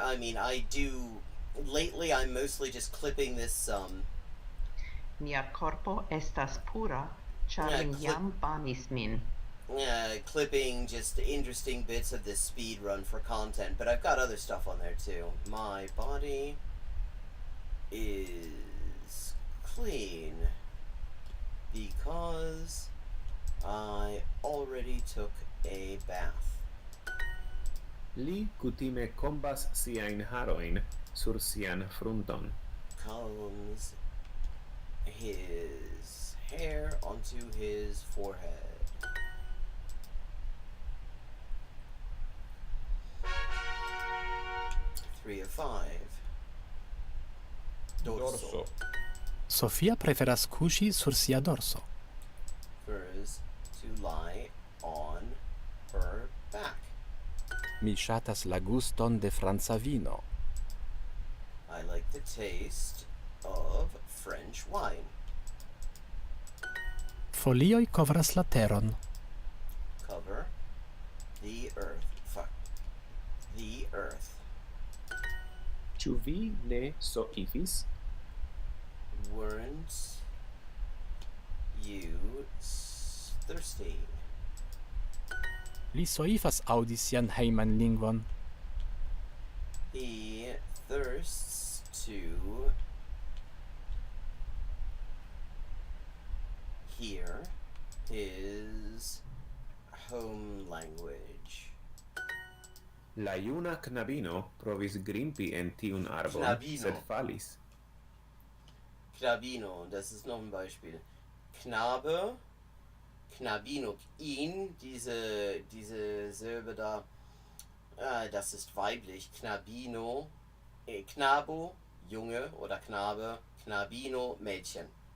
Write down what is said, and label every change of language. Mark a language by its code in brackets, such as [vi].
[en] I mean, lately I'm mostly just clipping this, [eo] Mia corpo estas pura, ĉar li jam banis min. [en] clipping just interesting bits of this speed run for content, but I've got other stuff on there too. My body is clean because I already took a bath. [eo] Li kutime kombas siajn harojn sur sian frunton. [en] Combs his hair onto his forehead. Three of five. Dorso. [eo] Sofia preferas kuŝi sur sia dorso. [en] Prefers to lie on her back. [eo] Mi ŝatas la guston de franca vino. [en] I like the taste of French wine. [eo] Folioj kovras la teron. [en] Cover the earth. Fuck. The earth. [eo] Ĉu vi ne soifis? [en] Weren't you thirsty? [eo] Li soifas aŭdi sian hejman lingvon. [en] He thirsts to hear his home language. [eo] La juna knabino provis grimpi en tiun arbon, Knabino. sed falis. [de] Knabino, das ist noch ein Beispiel. Knabe, Knabino, ihn, diese Silbe da, das ist weiblich. Knabino, Knabo, Junge oder Knabe, Knabino, Mädchen.